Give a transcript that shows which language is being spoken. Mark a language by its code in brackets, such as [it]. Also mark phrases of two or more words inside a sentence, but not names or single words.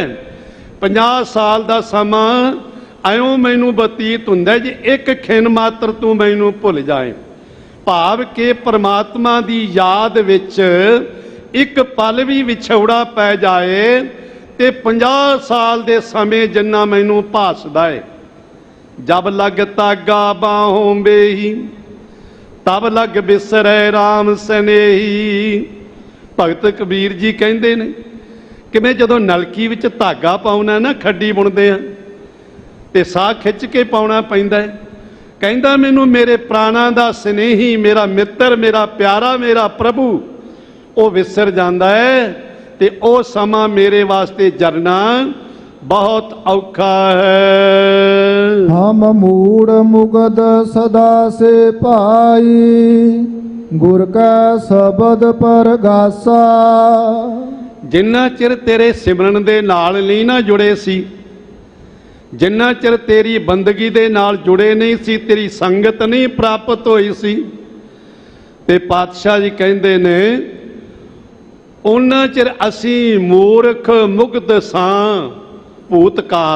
[pa] 50 ਸਾਲ ਦਾ ਸਮਾਂ ਐਉਂ ਮੈਨੂੰ ਬਤੀਤ ਹੁੰਦਾ ਜੇ ਇੱਕ ਖਿਨ ਮਾਤਰ ਤੂੰ ਮੈਨੂੰ ਭੁੱਲ ਜਾਏ। ਭਾਵ ਕਿ ਪਰਮਾਤਮਾ ਦੀ ਯਾਦ ਵਿੱਚ ਇੱਕ ਪਲ ਵੀ ਵਿਛੋੜਾ ਪੈ ਜਾਏ ਤੇ 50 ਸਾਲ ਦੇ ਸਮੇਂ ਜਿੰਨਾ ਮੈਨੂੰ ਭਾਸਦਾ ਹੈ। [hi] जब लग तागा बाहों बेही तब लग बिसरै राम स्नेही। [pa] ਭਗਤ ਕਬੀਰ ਜੀ ਕਹਿਤੇ ਨੇ ਕਿ ਮੈਂ ਜਦੋਂ ਨਲਕੀ ਵਿੱਚ ਧਾਗਾ ਪਾਉਨਾ ਨਾ, ਖੱਡੀ ਬੁਣਦੇ ਆ ਤੇ ਸਾਹ ਖਿੱਚ ਕੇ ਪਾਉਣਾ ਪੈਂਦਾ ਹੈ। ਕਹਿੰਦਾ ਮੈਨੂੰ ਮੇਰੇ ਪ੍ਰਾਣਾਂ ਦਾ ਸਨੇਹੀ, ਮੇਰਾ ਮਿੱਤਰ, ਮੇਰਾ ਪਿਆਰਾ, ਮੇਰਾ ਪ੍ਰਭੂ ਉਹ ਵਿਸਰ ਜਾਂਦਾ ਹੈ ਤੇ ਉਹ ਸਮਾਂ ਮੇਰੇ ਵਾਸਤੇ ਜਰਨਾ ਬਹੁਤ ਔਖਾ ਹੈ। ਹਮ ਮੂੜ ਮੁਗਧ ਸਦਾ ਸੇ ਪਾਈ, ਗੁਰ ਕਾ ਸ਼ਬਦ ਪਰ ਗਾਸਾ। ਜਿੰਨਾ ਚਿਰ ਤੇਰੇ ਸਿਮਰਨ ਦੇ ਨਾਲ ਨਹੀਂ ਨਾ ਜੁੜੇ ਸੀ, ਜਿੰਨਾ ਚਿਰ ਤੇਰੀ ਬੰਦਗੀ ਦੇ ਨਾਲ ਜੁੜੇ ਨਹੀਂ ਸੀ, ਤੇਰੀ ਸੰਗਤ ਨਹੀਂ ਪ੍ਰਾਪਤ ਹੋਈ ਸੀ, ਤੇ ਪਾਤਸ਼ਾਹ ਜੀ ਕਹਿੰਦੇ ਨੇ ਉੰਨਾ ਚਿਰ ਅਸੀਂ ਮੂਰਖ ਮੁਗਧ ਸਾਂ ਭੂਤਕਾਲ।